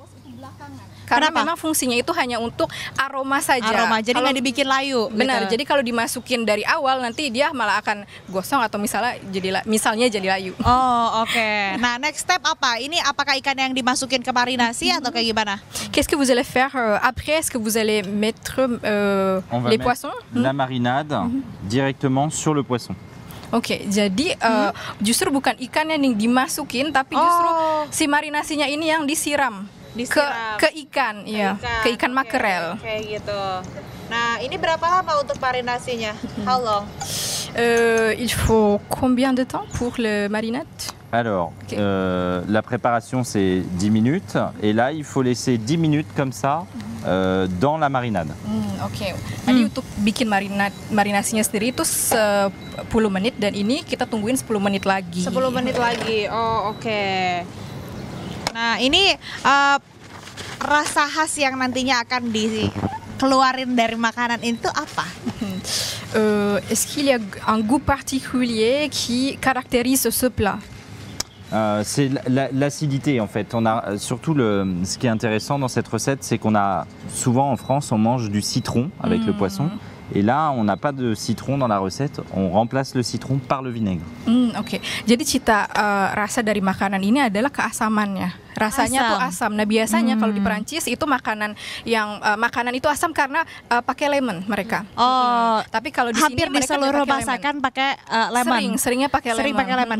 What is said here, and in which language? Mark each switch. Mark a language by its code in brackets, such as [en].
[id] Itu belakangan. Karena memang fungsinya itu hanya untuk aroma saja. Aroma, jadi nggak dibikin layu. Benar, gitu. jadi kalau dimasukin dari awal nanti dia malah akan gosong atau misalnya jadi layu. Oh, oke. Nah, next step apa? Ini apakah ikan yang dimasukin ke marinasi atau kayak gimana? [fr] Qu'est-ce que vous allez faire après? Est-ce que vous allez mettre les poissons? La marinade directement sur le poisson. [id] Oke, jadi justru bukan ikan yang dimasukin, tapi justru si marinasinya ini yang disiram. Ke ikan, ya, ke ikan makrel. Kayak gitu. Nah, ini berapa lama untuk marinasinya? [en] How long? [fr] Il faut combien de temps pour le marinade? Alors, la préparation c'est 10 minutes et là il faut laisser 10 minutes comme ça dans la marinade. [id] Oke. Tadi untuk bikin marinasinya sendiri itu 10 menit dan ini kita tungguin 10 menit lagi. 10 menit lagi. Oh, oke. Nah, ini rasa khas yang nantinya akan keluarin dari makanan itu apa? [fr] Est-ce qu'il y a un goût particulier qui caractérise ce plat? C'est l'acidité en fait. On a surtout ce qui est intéressant dans cette recette, c'est qu'on a souvent en France, on mange du citron avec le poisson. Et là, on n'a pas de citron dans la recette. On remplace le citron par le vinaigre. [id] Oke. Jadi cita rasa dari makanan ini adalah keasamannya. Rasanya tuh asam. Nah biasanya kalau di Perancis itu makanan yang makanan itu asam karena pakai lemon mereka. Tapi kalau di sini hampir di seluruh masakan pakai lemon. Seringnya pakai lemon. Sering pakai lemon.